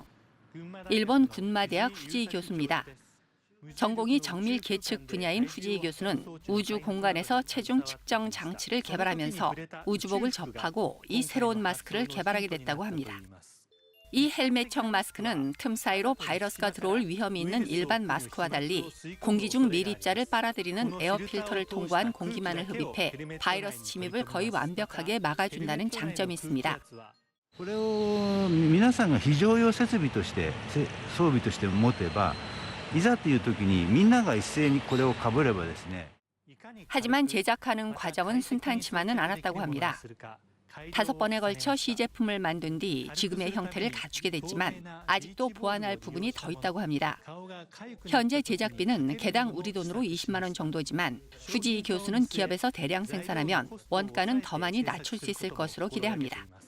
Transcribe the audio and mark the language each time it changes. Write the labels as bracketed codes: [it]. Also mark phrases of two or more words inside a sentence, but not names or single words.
[ko] 일본 군마대학 후지이 교수입니다. 전공이 정밀 계측 분야인 후지이 교수는 우주 공간에서 체중 측정 장치를 개발하면서 우주복을 접하고 이 새로운 마스크를 개발하게 됐다고 합니다. 이 헬멧형 마스크는 틈 사이로 바이러스가 들어올 위험이 있는 일반 마스크와 달리 공기 중 밀입자를 빨아들이는 에어 필터를 통과한 공기만을 흡입해 바이러스 침입을 거의 완벽하게 막아준다는 장점이 있습니다. [ja] これを皆さんが非常用設備として装備として持てばいざという時にみんなが一斉にこれをかぶればですね. [ko] 하지만 제작하는 과정은 순탄치만은 않았다고 합니다. 5번에 걸쳐 시제품을 만든 뒤 지금의 형태를 갖추게 됐지만 아직도 보완할 부분이 더 있다고 합니다. 현재 제작비는 개당 우리 돈으로 20만 원 정도지만 후지이 교수는 기업에서 대량 생산하면 원가는 더 많이 낮출 수 있을 것으로 기대합니다.